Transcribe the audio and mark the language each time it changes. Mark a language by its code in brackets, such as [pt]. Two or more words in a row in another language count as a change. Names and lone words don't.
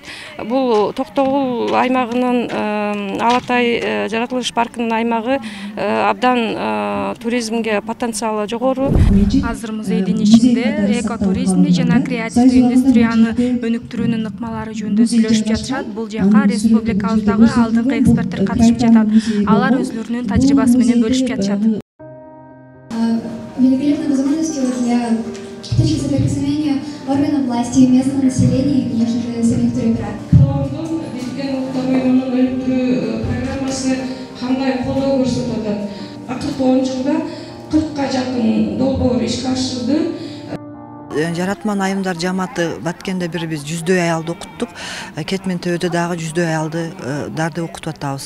[ky] Бул Токтогул аймагынын Ала Атай жаратылыш паркынын аймагы абдан туризмге потенциалы жогору. Азыр музейдин ичинде экотуризмди жана креативдүү индустрияны өнүктүрүүнүн ыкмалары жөнүндө сүйлөшүп жатышат. Бул жака республикабыздагы алдыңкы эксперттер катышып жатат. Алар өзлөрүнүн тажрыйбасы менен бөлүшүп жатышат. [ru] Великолепной возможностью для точки соприкосновения органов власти, местного населения и, конечно же, самих туроператоров. [ky] Программасы кандай колдоо көрсөтүп атат. Акыркы 10 жылда 40ка жакын долбоор ишке ашырды. Жаратман айымдар жамааты Баткенде биз 100дөй аялды окуттук. Кетмен Төбөдө дагы 100дөй аялдарды окутуп атабыз.